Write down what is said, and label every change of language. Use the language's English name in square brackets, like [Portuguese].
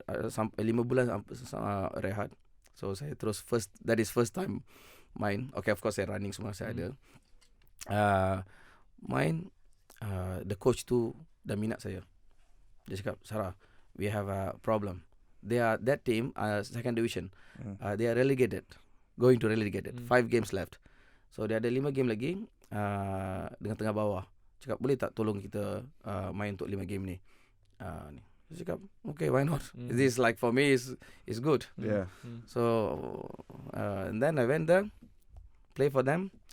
[Malay] Sampai 5 bulan rehat. So saya terus [English] that is first time [Malay] main. Okay, [English] of course [Malay] saya running semua saya ada. Main the coach tu dah minat saya. Dia cakap, [English] Sarah, we have a problem. That team second division. They are relegated. Going to relegated. 5 games left. [Malay] So dia ada 5 game lagi dengan tengah bawah. Cakap, boleh tak tolong kita main untuk 5 game ni? Dia cakap, [English] okay, why not? This like for me is good. Yeah. So and then I went there, play for them.